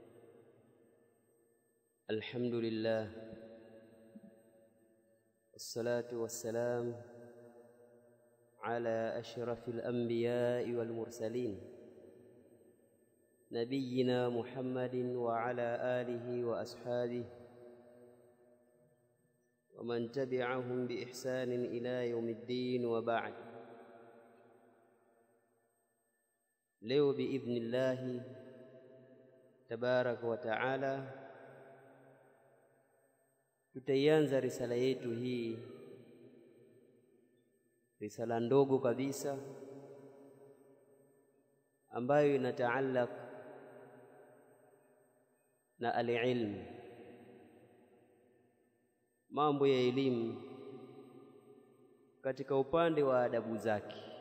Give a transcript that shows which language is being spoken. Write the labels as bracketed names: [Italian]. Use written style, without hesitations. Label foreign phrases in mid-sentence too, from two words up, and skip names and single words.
[Arabic] الحمد لله والصلاة والسلام على أشرف الأنبياء والمرسلين نبينا محمد وعلى آله وأصحابه ومن تبعهم بإحسان إلى يوم الدين وبعد. [Swahili] Leo [Arabic] بإذن الله تبارك وتعالى [Swahili] tutaianza risala yetu hii, risala ndogo kabisa ambayo inataallaq na al-ilm, mambo ya elimu katika upande wa adabu zake.